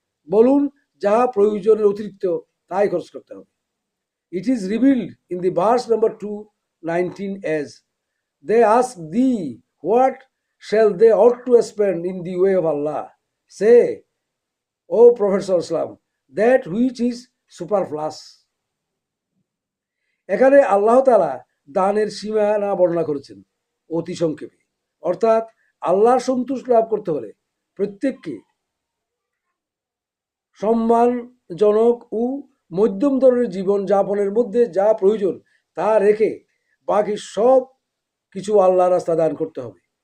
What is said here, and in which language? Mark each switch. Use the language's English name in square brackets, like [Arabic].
[Bangla] বলুন, যাহা প্রয়োজনের অতিরিক্ত তাই খরচ করতে হবে। [English] It is revealed in the verse number 219 as, "They ask thee, what shall they ought to spend in the way of Allah? Say, O Prophet sallallahu alaihi wasallam, that which is superfluous." [Bangla] এখানে আল্লাহ তাআলা দানের সীমানা বর্ণনা করেছেন অতি সংক্ষেপে। অর্থাৎ আল্লাহর সন্তুষ্ট লাভ করতে হলে প্রত্যেককে সম্মানজনক ও মধ্যম ধরনের জীবন যাপনের মধ্যে যা প্রয়োজন তা রেখে বাকি সব কিছু আল্লাহর রাস্তা দান করতে হবে।